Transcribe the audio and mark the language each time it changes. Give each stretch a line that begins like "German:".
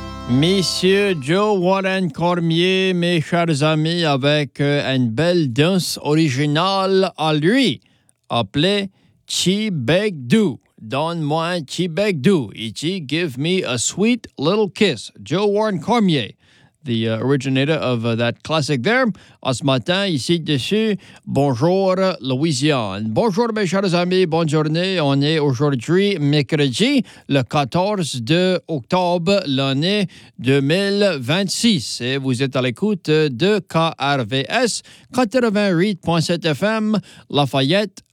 French: Messieurs Joe Warren Cormier, mes chers amis, avec une belle danse originale à lui, appelée Chibegdu. Donne-moi un Chibegdu. Ici,
English: give me a sweet little kiss. Joe Warren Cormier, the originator of that classic there.
French: À ce matin, ici dessus, bonjour Louisiane. Bonjour mes chers amis, bonne journée. On est aujourd'hui mercredi, le 14 octobre, l'année 2026. Et vous êtes à l'écoute de KRVS 88.7 FM Lafayette.